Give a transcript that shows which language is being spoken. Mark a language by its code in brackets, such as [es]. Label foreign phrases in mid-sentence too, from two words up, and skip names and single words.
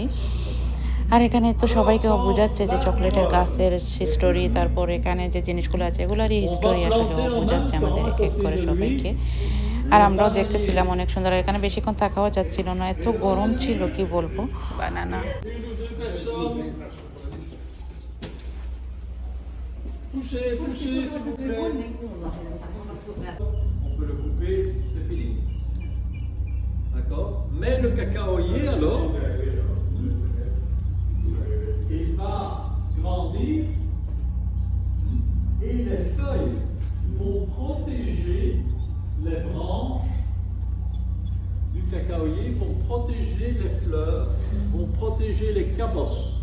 [bn] আর এখানে তো সবাইকে বোঝাচ্ছে যে চকলেটের গাছের হিস্টোরি, তারপর এখানে যে জিনিসগুলো আছে এগুলোরই হিস্টোরি আসলে বোঝাচ্ছে আমাদের এক এক করে সবাইকে। আর আমরাও দেখতেছিলাম অনেক সুন্দর। এখানে বেশিক্ষণ থাকাও যাচ্ছিল না, এত গরম ছিল কি বলবো। বানানা [fr] Poussez, poussez, s'il vous plaît. On peut le couper, c'est fini. D'accord? Mais le cacaoyer, alors, il va grandir et les feuilles vont protéger les branches du cacaoyer, vont protéger les fleurs, vont protéger les cabosses.